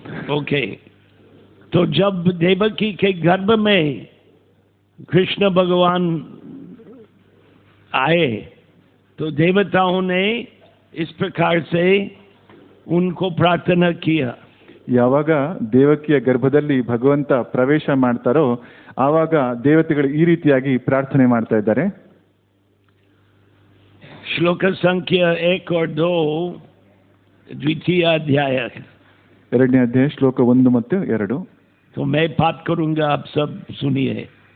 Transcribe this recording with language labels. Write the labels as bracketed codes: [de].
[hi] Okay. तो जब देवकी के गर्भ में कृष्ण भगवान आए तो देवताओं ने इस प्रकार से उनको प्रार्थना किया. [kn] ಯಾವಾಗ ದೇವಕಿಯ ಗರ್ಭದಲ್ಲಿ ಭಗವಂತ ಪ್ರವೇಶ ಮಾಡ್ತಾರೋ ಆವಾಗ ದೇವತೆಗಳು ಈ ರೀತಿಯಾಗಿ ಪ್ರಾರ್ಥನೆ ಮಾಡ್ತಾ ಇದ್ದಾರೆ. [hi] श्लोक संख्या 1 और 2 द्वितीय अध्याय. [kn] ಎರಡನೇ ಅಧ್ಯಾಯ ಶ್ಲೋಕ 1 ಮತ್ತು 2. [hi] तो मैं पाठ करूंगा, आप सब सुनिए.